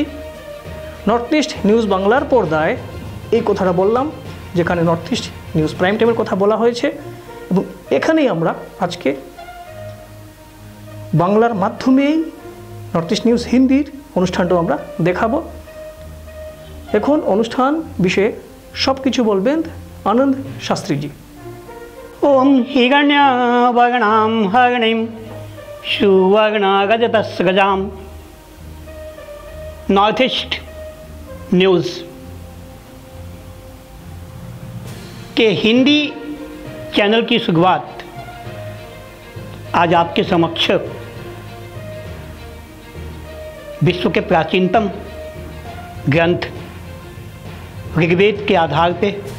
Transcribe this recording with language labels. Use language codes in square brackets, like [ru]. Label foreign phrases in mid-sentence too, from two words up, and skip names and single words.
[bn] নর্থ ইস্ট নিউজ বাংলার পর্দায় এই কথাটা বললাম, যেখানে নর্থ ইস্ট নিউজ প্রাইম টাইমের কথা বলা হয়েছে, এবং এখানেই আমরা আজকে বাংলার মাধ্যমেই নর্থ ইস্ট নিউজ হিন্দির অনুষ্ঠানটাও আমরা দেখাবো। এখন অনুষ্ঠান বিষয়ে সব কিছু বলবেন আনন্দ শাস্ত্রীজি। [sa] ओम हिरण्य वर्णाम हरिणीम सुवर्ण गजतस् गजाम। [hi] नॉर्थ ईस्ट न्यूज़ के हिंदी चैनल की शुरुआत आज आपके समक्ष विश्व के प्राचीनतम ग्रंथ ऋग्वेद के आधार पे